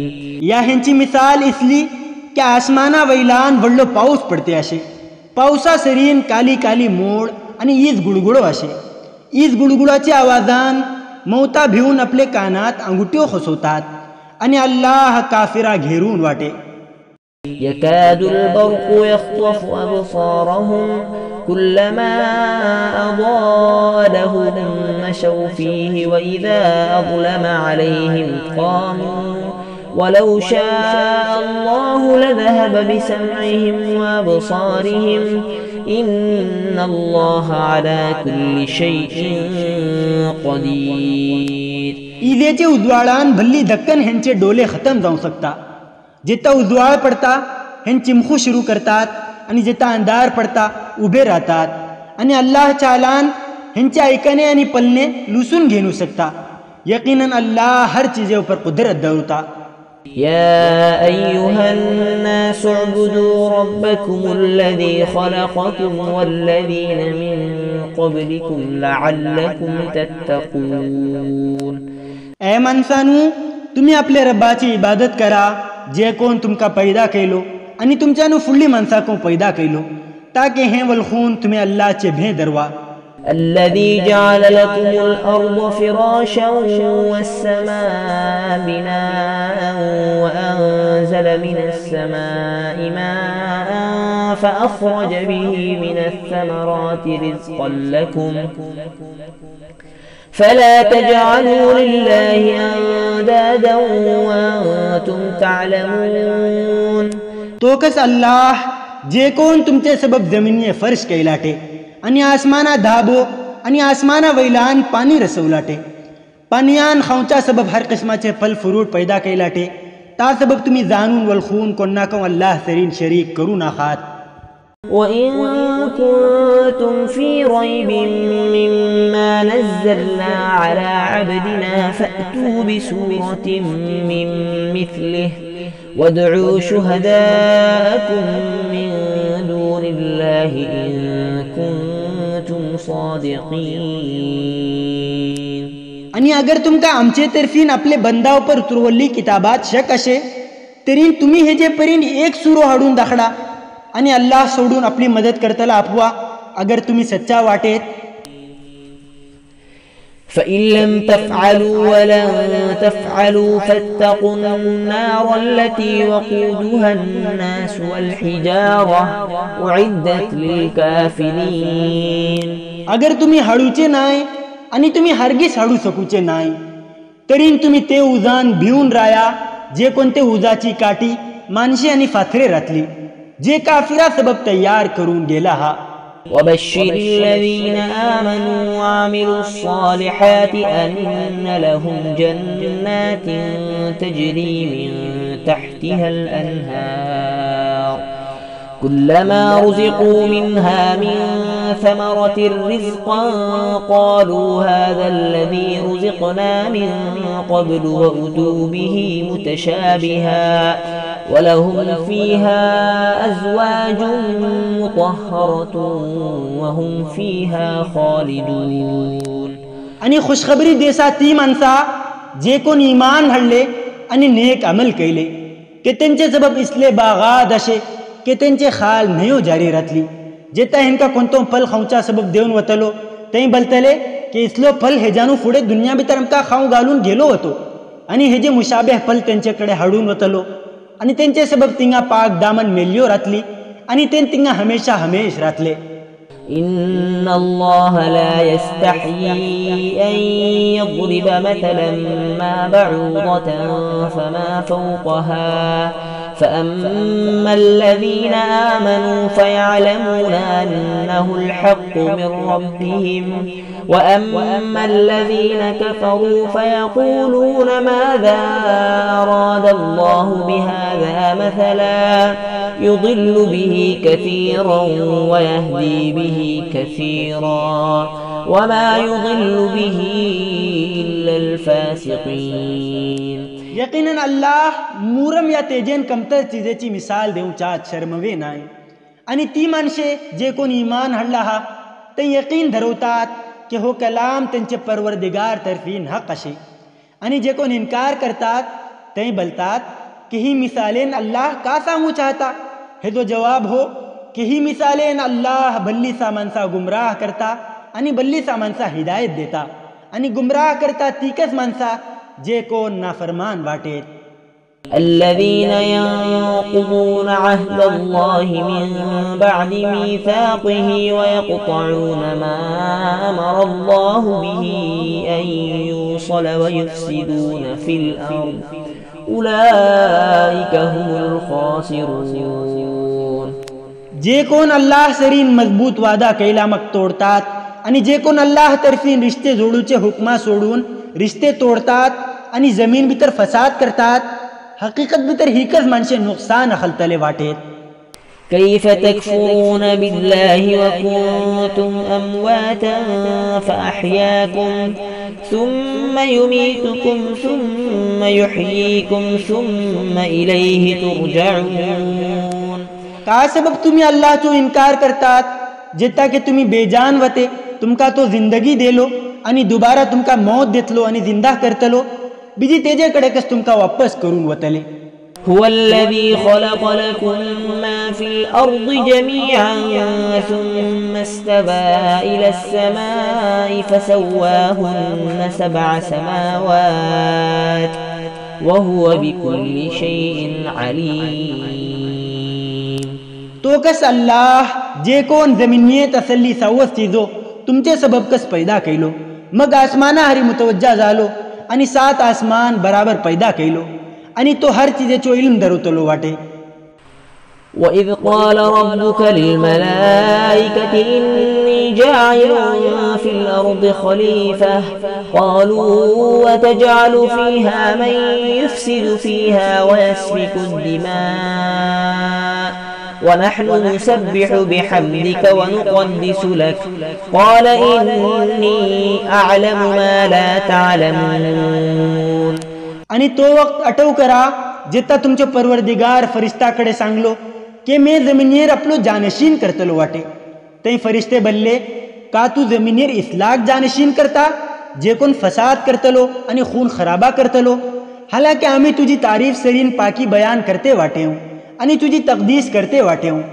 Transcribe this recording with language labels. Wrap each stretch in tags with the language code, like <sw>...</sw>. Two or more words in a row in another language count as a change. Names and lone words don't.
<kok>या ह्यांची मिसाल इसली की आसमाना वैलान वडलो पाऊस पडते असे पावसा सरीन काली काली मोड आणि ईज गुडगुडो असे ईज गुडगुडाच्या आवाजान मौता भिवून आपले कानात अंगुठ्यो खसवतात आणि अल्लाह काफिरा घेरून वाटे.</kok> <ar>يكاد البرق يخطف أبصارهم كلما أضاء لهم مشوا فيه وإذا أظلم عليهم قاموا ولو شاء الله لذهب بسمعهم وأبصارهم إن الله على كل شيء قدير.</ar> <kok>ईदेचे उजवाळान भल्ली धक्कन ह्यांचे डोले खतम जाऊ शकता. जेता उजवाळ पडता हेन चिमखू सुरू करतात आणि जेता अंधार पडता उभे राहतात आणि अल्लाह चालान ह्यांचे ऐकणे आणि पलने लुसून घेऊ शकता. यकीनन अल्लाह हर चीजे ऊपर कुदरत दवता.</kok> <ar>يا أيها الناس اعبدوا ربكم الذي خلقكم والذين من قبلكم لعلكم تتقون.</ar> <kok>ए माणसानू तुम्ही आपल्या रब्बाची इबादत करा जे कोण तुमका पैदा केलो आणि तुमच्यानु फुडली माणसा को पैदा केलो ताके हे वलखून तुम्ही अल्लाहचे भे दरवा</kok> <ar>الذي جعل لكم الأرض فراشا والسماء بناء وأنزل من السماء ماء فأخرج به من الثمرات رزقا لكم فلا تجعلوا لله أندادا وأنتم تعلمون.</ar> <kok>तो कस अल्लाह जे कोण तुमचे सबब जमिनीये फर्श कैलाटे आणि आसमाना धाबो आणि आसमाना वैलान पाणी रसवलाटे पाणीयान खावच्या सबब हर किस्माचे फल फ्रूट पैदा कैलाटे ता सबब तुम्ही जाणून वळखून कोणा को अल्लाह सरीन शरीक करू नाखात.</kok> <ar>وإن كنتم في ريب مما نزلنا على عبدنا فأتوا بسورة من مثله وادعوا شهداءكم من دون الله إن كنتم صادقين.</ar> <kok>आणि अगर तुमका आमचे तर्फीन आपले बंदावर उतरवल्ली किताबात शक असे तरी तुम्ही हे जे परीन एक सुरो हाडून दाखडा आणि अल्लाह सोडून आपली मदत करताला आपवा अगर तुम्ही सच्चा वाटेत.</kok> <ar>فإن لم تفعلوا ولن تفعلوا فاتقوا النار التي وقودها الناس والحجارة أعدت للكافرين.</ar> <kok>अगर तुम्ही हाडूचे नाही आणि तुम्ही हरगिज हाडू शकूचे नाही तरी तुम्ही ते उजान भिवून राया जे कोणते उजाची काठी माणसे आणि फाथरे रातली जे काफिरा सबब तयार करून गेला हा.</kok> <ar>وبشر الذين آمنوا وعملوا الصالحات أن لهم جنات تجري من تحتها الأنهار كلما رزقوا منها من ثمرة رزقا قالوا هذا الذي رزقنا من قبل وأتوا به متشابها ولهم فيها أزواج مطهرة وهم فيها خالدون.</ar> <kok>आणि खुशखबरी देसा ती माणसा जे कोण ईमान हाडले आणि नेक अमल केले की त्यांचे सबब इसले बागात असे की त्यांचे खाल न्हयो जारी रातली जेता हेंका कोणतो फल खावच्या सबब देऊन वतलो ते बलतले की इसलो फल हेजानू फुडे दुनिया भितर आमका खाऊ घालून गेलो होतो आणि हे जे मुशाबेह फल त्यांच्याकडे हाडून वतलो आणि त्यांचे सबब तिंगा पाक दामन मेल्यो रातली आणि ते तिंगा हमेशा हमेश रातले.</kok> <ar>إن الله لا يستحيي أن يضرب مثلا ما بعوضة فما فوقها فأما الذين آمنوا فيعلمون أنه الحق من ربهم وأما الذين كفروا فيقولون ماذا أراد الله بهذا مثلا يضل به كثيرا ويهدي به كثيرا وما يضل به إلا الفاسقين.</ar> <kok>यकीनन अल्लाह मूरम या तेजेन कमतर चीजेची मिसाल देऊच्या शर्मवे नाही आणि ती माणसे जे कोण ईमान हाडला हा ते यकीन धरवतात की हो कलाम त्यांचे परवरदिगार तर्फीन हक असे आणि जे कोण इन्कार करतात ते बोलतात की ही मिसालेन अल्लाह का सांगू चाहता हे जो जवाब हो की ही मिसालेन अल्लाह बल्लीसा माणसा गुमराह करता आणि बल्लीसा माणसा हिदायत देता आणि गुमराह करता तीकच माणसा जे कोण नाफरमान वाटेत.</kok> <ar>الذين ينقضون عهد الله من بعد ميثاقه ويقطعون ما أمر الله به أن يوصل ويفسدون في الأرض أولئك هم الخاسرون.</ar> <kok>जे कोण अल्लाह सरीन मजबूत वादा कैला मग तोडतात आणि जे कोण अल्लाह तर्फीन रिश्ते जोडूचे हुकमा सोडून रिश्ते तोडतात आणि जमीन भितर फसाद करतात हकीकत भितर हीकच माणसे नुकसान अखलतले वाटेत.</kok> <ar>كيف تكفرون بالله وكنتم أمواتا فأحياكم ثم يميتكم ثم يحييكم ثم إليه ترجعون.</ar> <kok>का सबब तुम्ही अल्लाहचो इन्कार करतात जेता की तुम्ही बेजान वते तुमका तो जिंदगी देलो आणि दुबारा तुमका मौत देतलो आणि जिंदा करतलो बीजी तेजेकडे कस तुमका वापस करून वतले.</kok> <ar>هو الذي خلق لكم ما في الأرض جميعا ثم استوى إلى السماء فسواهن 7 سماوات وهو بكل شيء عليم.</ar> <kok>तो कस अल्लाह जे कोण जमिनीत असली सावस चीजो तुमचे सबब कस पैदा कैलो मग आसमाना हरी मुतवज्जा जालो आणि 7 आसमान बराबर पैदा कैलो आणि तो हर चीजेचो इल्म धरवतलो वाटे.</kok> <ar>وإذ قال ربك للملائكة إني جاعل في الأرض خليفة قالوا وتجعل فيها من يفسد فيها ويسفك الدماء ونحن نسبح بحمدك ونقدس لك قال إني أعلم ما لا تعلمون.</ar> <kok>आणि तो वक्त अटव करा जेता तुमचे परवरदिगार फरिश्ताकडे सांगलो की मी जमिनीर आपलो जानशीन करतलो वाटे. ते फरिश्ते बल्ले का तू जमिनीर इस्लाक जानशीन करता जे कोण फसाद करतलो आणि खून खराबा करतलो. हालांकि आम्ही तुझी तारीफ सरीन पाकी बयान करते वाटे हूँ आणि तुझी तकदीस करते वाटे हूँ.</kok>